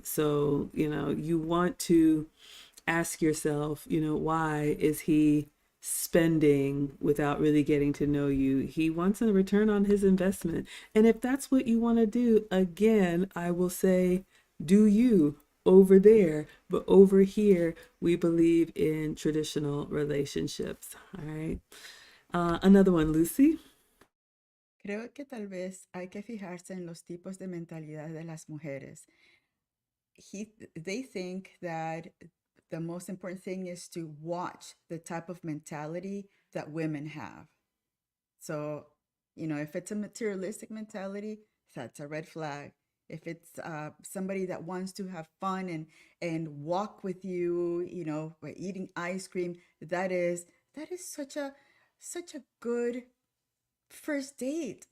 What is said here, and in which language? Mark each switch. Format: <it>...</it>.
<en>So, you want to ask yourself, why is he spending without really getting to know you? He wants a return on his investment. And if that's what you want to do, again, I will say, do you over there, but over here, we believe in traditional relationships. All right. Another one, Lucy.</en> <es>Creo que tal vez hay que fijarse en los tipos de mentalidad de las mujeres.</es> <en>They think that the most important thing is to watch the type of mentality that women have. So, if it's a materialistic mentality, that's a red flag. If it's somebody that wants to have fun and walk with you, by eating ice cream, that is such a good first date.</en>